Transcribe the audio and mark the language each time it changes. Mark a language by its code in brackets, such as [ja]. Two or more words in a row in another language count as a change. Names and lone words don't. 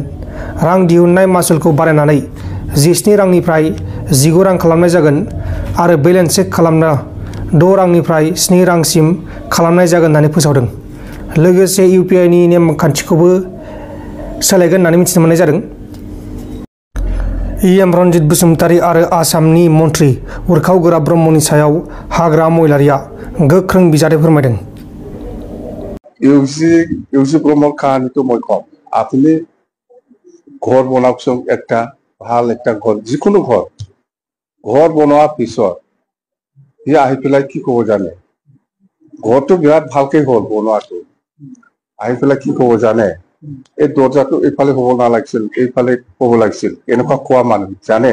[brx] रां दिहुननाय मासुलखौ बारायनानै 17 रांनिफ्राय 19 रां खालामनाय जागोन आरो बेलेन्स चेक खालामना 6 रांनिफ्राय 7 रांसिम खालामनाय जागोन होननानै फोसावदों। लोगोसे इउपिआइनि नेमखान्थिखौबो सोलायगोन होननानै मिथिनो मोननाय जादों। इएम रनजित बसुमतारी आरो आसामनि मन्त्रि उरखाव गोरा ब्रह्मनि सायाव हाग्रा मैलारिया गोख्रों बिजाथि फोरमायदों। [as] ইউসি ব্রহ্মর কাহিনী তো মই কম। আপনি ঘর বনাওকচোন একটা ভাল একটা ঘর, যিকোনো ঘর বনোৱাৰ পিছত সি আহি পেলাই কি কব জানে? ঘৰটো বিৰাট ভালকে হ'ল বনোৱাটো, আহি পেলাই কি কব জানে? এই দরজাটো এইফালে হব নালাগিছিল, এইফালে হব লাগিছিল, এনেকুৱা কোৱা মানুহ জানে?